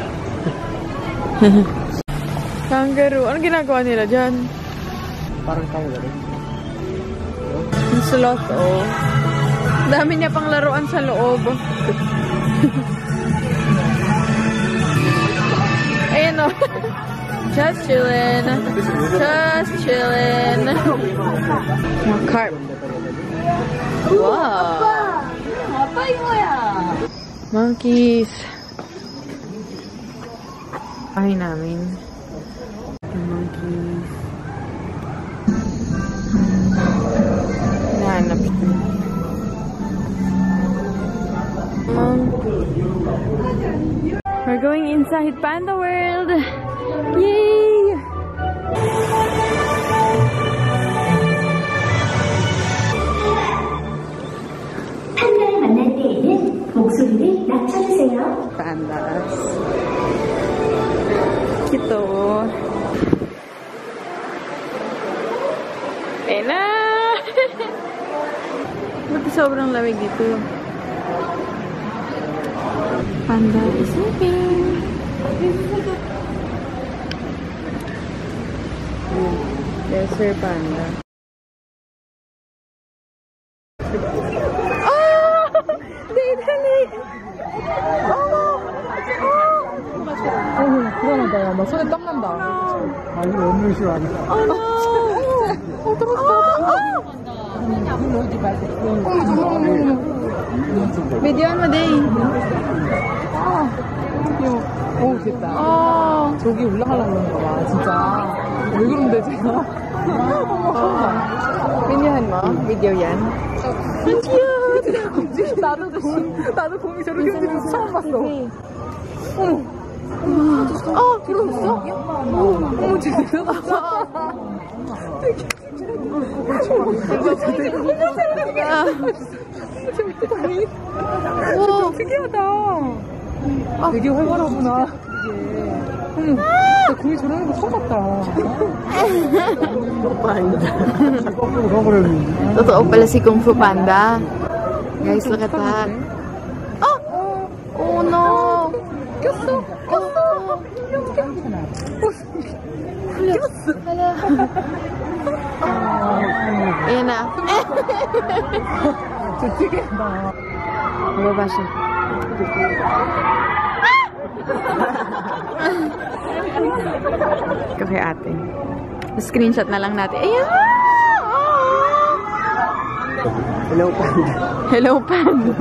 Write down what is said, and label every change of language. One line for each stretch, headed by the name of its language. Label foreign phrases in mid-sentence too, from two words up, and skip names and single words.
Filipino: Kangaroo. Anong ginagawa nila dyan? Parang kangaroo. Yung sloth, oh. Dami niya pang laruan sa loob. Ayan, oh.
English: Just chillin'. Just chillin'.
Filipino: Mga carp. Wow. Monkeys. Ay namin. Monkeys. Nahanap ko.
English: We're going inside Panda World. Yay!
Korean: 판다를 만날 때에는 목소리를 낮춰주세요.
Filipino: Pandas. Ito. Ayun na! Ba't sobrang lamig dito?
English: Panda is sleeping. There's Sir Panda. Oh!
Filipino: Dali!
Korean: 불안하다. 야, 나 손에 땀 난다. 아니, 너무 싫어하네.
English: Oh no!
Filipino: Videoan mo, Day.
Korean: 오, 됐다. Oh! 저기 올라가려고 그러는 거야, 진짜. 왜 그런데, 제가?
Filipino: Videohan mo? Video yan.
English: cute!
Korean: 나도 곰이 저렇게 움직이는 거 처음 봤어. Oh! 들어왔어? 어머, 쟤 대단하다. 와, 특이하다. 되게 활발하구나. 이게. 어머, 나 곰이 저러는 거 처음 봤다.
Filipino: totoo pala si Kung Fu Panda.
English: Guys, look at that. Oh! Oh no!
Korean: 꼈어.
Filipino: Hala. Ayan na.
Korean: 저 특이하다.
Filipino: Mababa siya. Ito kay ate. Screenshot na lang natin. Ayan!
English: Hello, Panda. Hello, Panda.